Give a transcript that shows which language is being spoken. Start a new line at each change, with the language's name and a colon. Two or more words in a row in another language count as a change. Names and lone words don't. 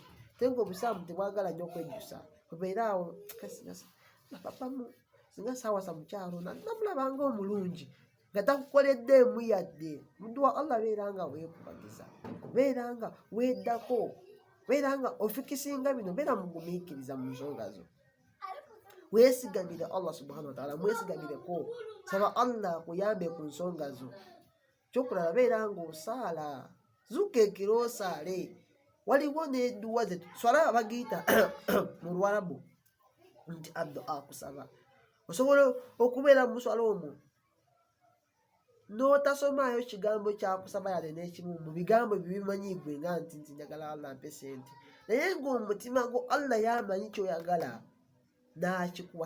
Ganda: Tenga Obusiraamu tebwagala nnyo okwejjusa, obeera awo papamu singa saawasa mukyalo namulabanga omulungi nga takukoleddeemu yadde. Muddu wa Allah beera nga weekubagiza, beera nga weddako, beera nga ofikisinga bino, beera mugumiikiriza mu nsonga zo. Weesigamire Allah
Arabic: سبحانه وتعالى,
Ganda: mwesigamireko, saba Allah akuyambe ku nsonga zo. Kyokulaba beera ng'osaala, zuuka ekiro osaale. Waliwo n'edduwa ze swala bagiyita mu Luwarabu nti addu'a, kusaba. Osobola okubeera mu swala omwo n'otasomaayo kigambo kyakusaba yale n'ekimu mu bigambo bibimanyi gwe nga nti njagala Allah ampe sente, naye ng'omutima gwo Allah yamanyi kyoyagala n'akikuwa.